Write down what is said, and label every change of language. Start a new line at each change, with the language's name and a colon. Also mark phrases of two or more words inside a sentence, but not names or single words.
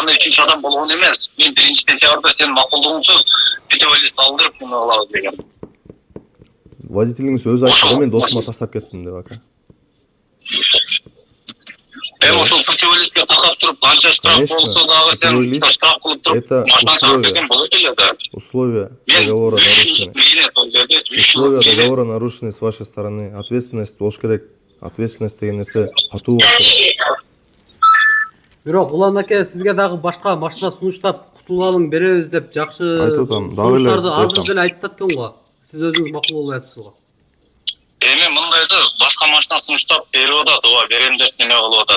Kyrgyz: кандай үчүнчү адам болгон эмес. Мен 1-сентябрда сен макулдугуңсуз
Russian: путевой лист
Kyrgyz: алдырып муну алабыз деген. Водителиңиз өзү айтты, мен досума таштап кеттим деп ака. Ошол
Russian: путевой листке
Kyrgyz: такап туруп, канча штраф болсо дагы сен штраф кылып туруп, машина чыгарып берсең болот эле да.
Russian: Условия договора нарушены. Условия договора нарушены с вашей стороны.
Kyrgyz: Ответственность болуш керек. Ответственность деген нерсе катуу болуш керек. Бирок Улан аке сизге дагы башка машина сунуштап кутулгалың беребиз деп жакшы Айтып атам, дагы эле сунуштарды азыр айтам. деле айтып аткан го. Сиз өзүңүз макул болуп атасыз го. Эми мындайды башка машина сунуштап берип атат, ооба берем деп неме кылып атат.